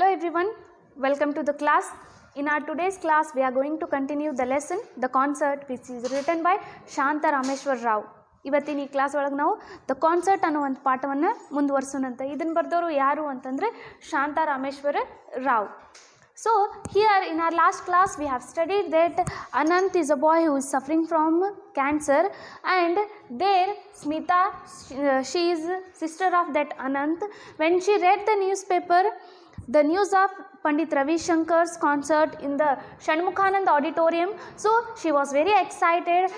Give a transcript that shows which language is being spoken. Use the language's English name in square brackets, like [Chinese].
[English] everyone, welcome to the class. In our today's class we are going to continue the lesson The Concert, which is written by Shanta Rameshwar Rao. [Kannada] ಇವತ್ತಿನ ಈ class ಒಳಗೆ ನಾವು the concert ಅನ್ನೋ ಒಂದು ಪಾಠವನ್ನು ಮುಂದುವರ್ಸೋಣಂತ. ಇದನ್ನು ಬರೆದವರು ಯಾರು ಅಂತಂದರೆ Shanta Rameshwara Rao. [English] So here in our last class we have studied that Anant is a boy who is suffering from cancer, and there Smita, she is sister of that Anant. When she read the newspaper, the news of Pandit Ravi Shankar's concert in the Shanmukhanand auditorium, so she was very excited.